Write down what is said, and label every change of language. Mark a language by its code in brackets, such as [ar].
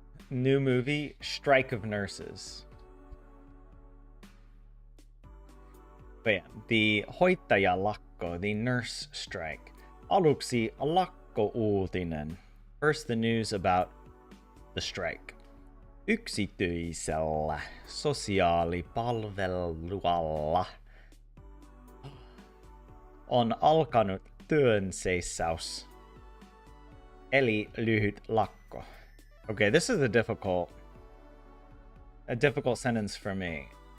[en] New movie, Strike of Nurses. But yeah, the hoitajalakko, the nurse strike. [fi] Aluksi lakko-uutinen. [en] First, the news about the strike. [fi] Yksityisellä sosiaalipalvelualla on alkanut työnseissaus, eli lyhyt lakko. [en] Okay, this is a difficult sentence for me.